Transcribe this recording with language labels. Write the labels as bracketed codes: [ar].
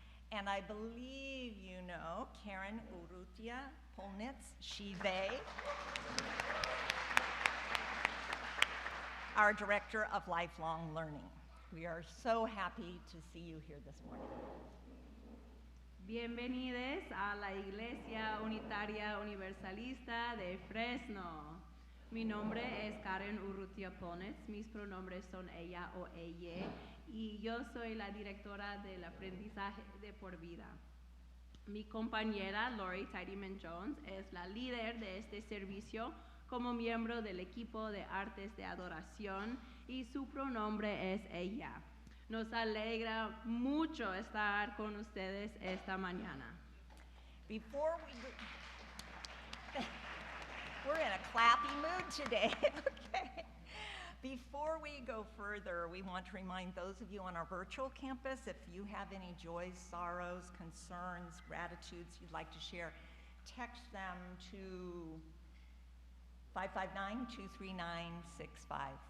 [en] And I believe you know Karen Urrutia Polnitz, she, they, our Director of Lifelong Learning. We are so happy to see you here this morning. [es] Bienvenidos a la Iglesia Unitaria Universalista de Fresno. Mi nombre es Karen Urrutia Ponetz, mis pronombres son ella o ella, y yo soy la directora del aprendizaje de por vida. Mi compañera Lori Tidyman-Jones es la líder de este servicio como miembro del equipo de artes de adoración y su pronombre es ella. Nos alegra mucho estar con ustedes esta mañana. [en] Before we're in a clappy mood today, okay. Before we go further, we want to remind those of you on our virtual campus, if you have any joys, sorrows, concerns, gratitudes you'd like to share, text them to 559-239-6543.